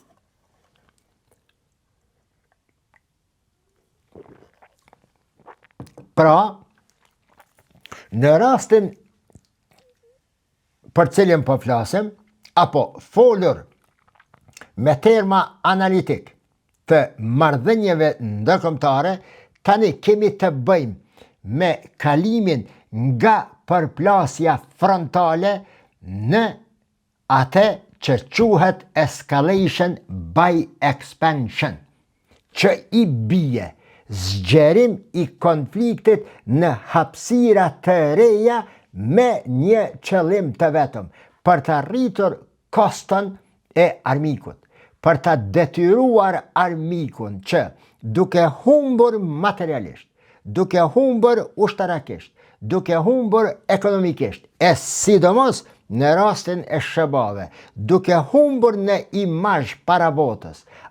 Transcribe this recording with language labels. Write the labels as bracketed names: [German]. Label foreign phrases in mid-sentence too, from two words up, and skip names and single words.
[Albanian] Pra, në rastin për cilin po flasim, apo folur me terma analitik të marrëdhënieve ndërkombëtare, tani kemi të bëjmë me kalimin nga përplasja frontale në atë që quhet [English] escalation by expansion, [Albanian] që i bie zgjerim i konfliktit në hapësira të reja me një qëllim të vetëm, për të arritur koston e armikut, për të detyruar armikun që duke humbur materialisht, duke humbur ushtarakisht, duke humbur ekonomikisht, e sidomos në rastin e shëbave, duke humbur në imazh para botës,